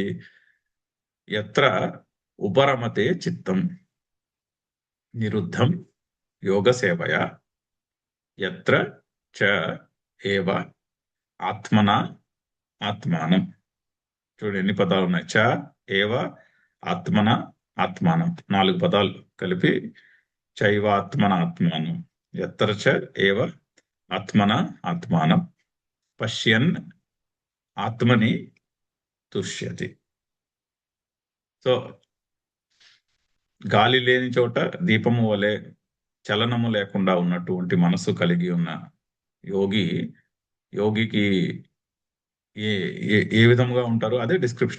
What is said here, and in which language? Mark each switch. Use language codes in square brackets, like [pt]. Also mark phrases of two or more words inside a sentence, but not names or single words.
[sa] ఎత్ర ఉపరమతే చిత్తం నిరుద్ధం యోగ సేవయ ఎత్ర చ ఏవ ఆత్మన ఆత్మానం. [te] చూడండి ఎన్ని పదాలు ఉన్నాయి. [sa] చ ఏవ ఆత్మన ఆత్మానం 4 [te] పదాలు కలిపి [sa] చైవాత్మన ఆత్మానం. ఎత్ర చ ఏవ ఆత్మన ఆత్మానం పశ్యన్ ఆత్మని తుష్యతి. [te] సో గాలి లేని చోట దీపము వలె చలనము లేకుండా ఉన్నటువంటి మనసు కలిగి ఉన్న యోగికి ఏ విధంగా ఉంటారు అదే డిస్క్రిప్షన్.